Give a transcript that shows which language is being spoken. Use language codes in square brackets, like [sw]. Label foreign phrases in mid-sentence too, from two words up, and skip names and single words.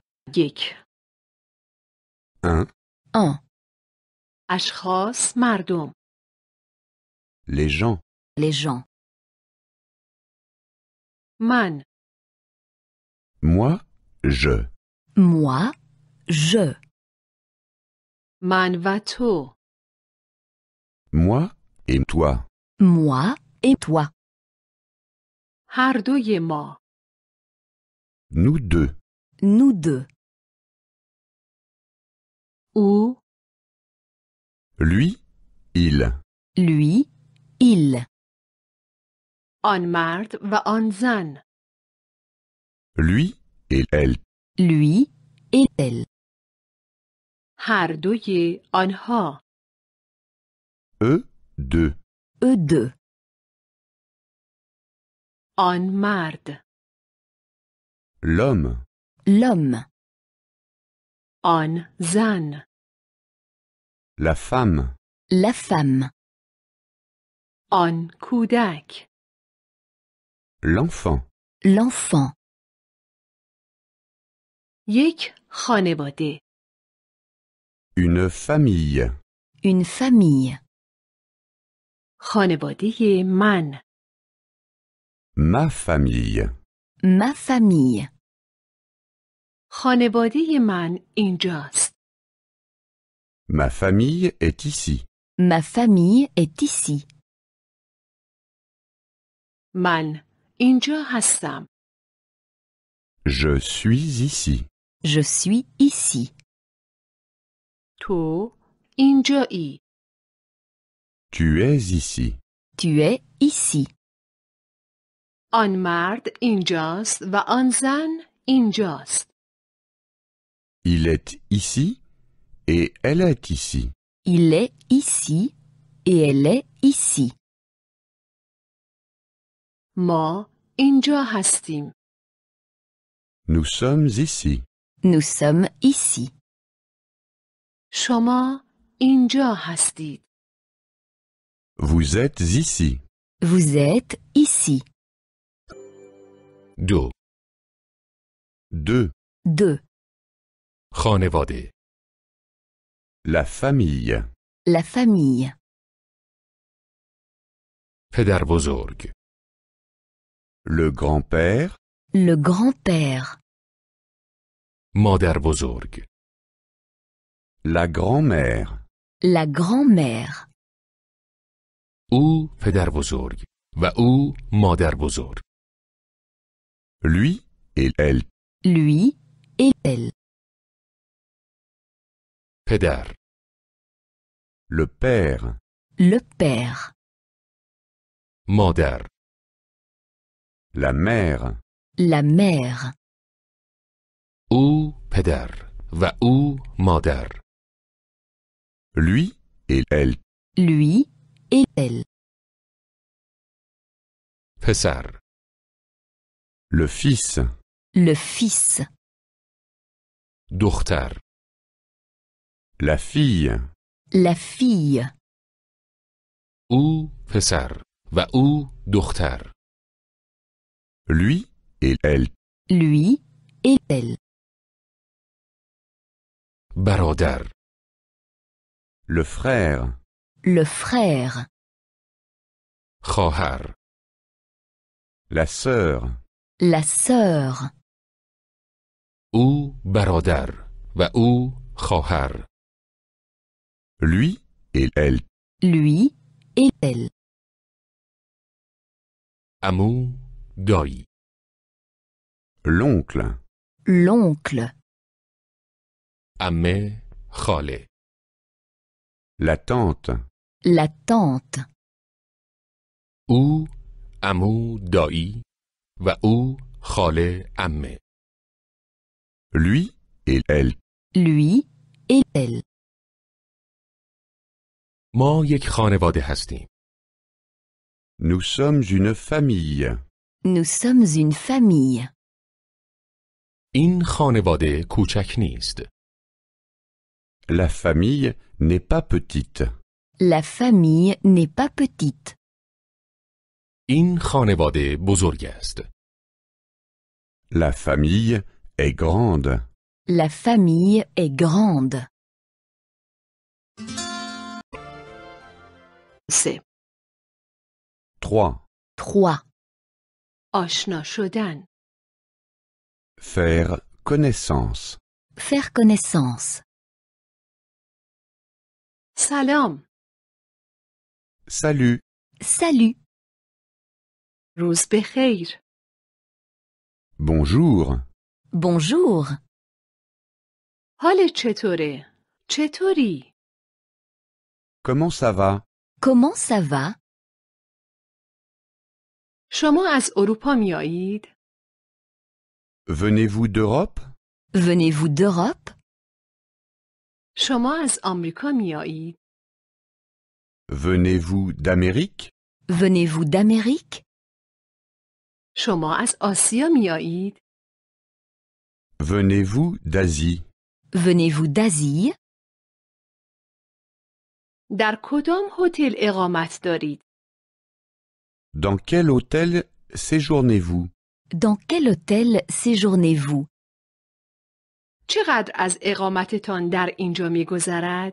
[fa] یک. [fr] Un. Un. [fa] اشخاص مردم. [fr] Les gens. Les gens. [fa] من. [fr] Moi, je. Moi, je. [fa] من و تو. [fr] Moi et toi. Moi et toi. [fa] هر دوی ما. [fr] Nous deux. Nous deux. [fa] او. [fr] Lui, il. Lui, il. [fa] آن مرد و آن زن. [fr] Lui et elle. Lui et elle. [fa] هر دوی آنها. [fr] Eux deux. Eux deux. [fa] آن مرد. [fr] L'homme. L'homme. [fa] آن زن. [fr] La femme. La femme. [fa] آن کودک. [fr] L'enfant. L'enfant. [fa] یک خانواده. [fr] Une famille. Une famille. [fa] خانواده من. [fr] Ma famille. Ma famille. [fa] خانواده من اینجاست. [fr] Ma famille est ici. Ma famille est ici. [fa] من اینجا هستم. [fr] Je suis ici. Je suis ici. [fa] تو اینجایی. [fr] Tu es ici. Tu es ici. [fa] آن مرد اینجاست و آن زن اینجاست. [fr] Il est ici et elle est ici. Il est ici et elle est ici. [fa] ما اینجا هستیم. [fr] Nous sommes ici. Nous sommes ici. [fa] شما اینجا هستید. [fr] Vous êtes ici. Vous êtes ici. [fa] دو. [fr] Deux. Deux. [fa] خانواده. [fr] La famille. La famille. [fa] پدر بزرگ. [fr] Le grand-père. Le grand-père. [fa] مادر بزرگ. [fr] La grand-mère. La grand-mère. [fa] او پدر بزرگ و او مادر بزرگ. [fr] Lui et elle. Lui et elle. [fa] پدر. [fr] Le père. Le père. [fa] مادر. [fr] La mère. La mère. [fa] او پدر و او مادر. [fr] Lui et elle. Lui et elle. [fa] پسر. [fr] Le fils. Le fils. [fa] دختر. [fr] La fille. La fille. [fa] او پسر و او دختر. [fr] Lui et elle. Lui et elle. [fa] برادر. [fr] Le frère. Le frère. [fa] خواهر. [fr] La sœur. La sœur. [fa] او برادر و او خواهر. [fr] Lui et elle. Lui et elle. [fa] عمو. دایی. [fr] L'oncle. L'oncle. [fa] عمه. خاله. [fr] La tante. La tante. [fa] او عمو دایی و او خاله عمه. [fr] Lui et elle. Lui et elle. [fa] ما یک خانواده هستیم. [fr] Nous sommes une famille. Nous sommes une famille. [fa] این خانواده کوچک نیست. [fr] La famille n'est pas petite. La famille n'est pas petite. [fa] این خانواده بزرگ است. [fr] La famille est grande. La famille est grande. 3. 3. 3. [fa] آشنا شدن. [fr] Faire connaissance. Faire connaissance. [fa] سلام. [fr] Salut. Salut. [fa] روز بخیر. [fr] Bonjour. Bonjour. [fa] حالت چطوره؟ چطوری؟ [fr] Comment ça va? Comment ça va? [fa] شما از اروپا میایید؟ [fr] Venez-vous d'Europe? Venez-vous d'Europe? [fa] شما از آمریکا میایید؟ [fr] Venez-vous d'Amérique? Venez-vous d'Amérique? [fa] شما از آسیا میایید؟ [fr] Venez-vous d'Asie? Venez-vous d'Asie? [fa] در کدام هتل اقامت دارید؟ [fr] Dans quel hôtel séjournez-vous? Dans quel hôtel séjournez-vous? [fa] چقدر از اقامتتان در اینجا میگذرد؟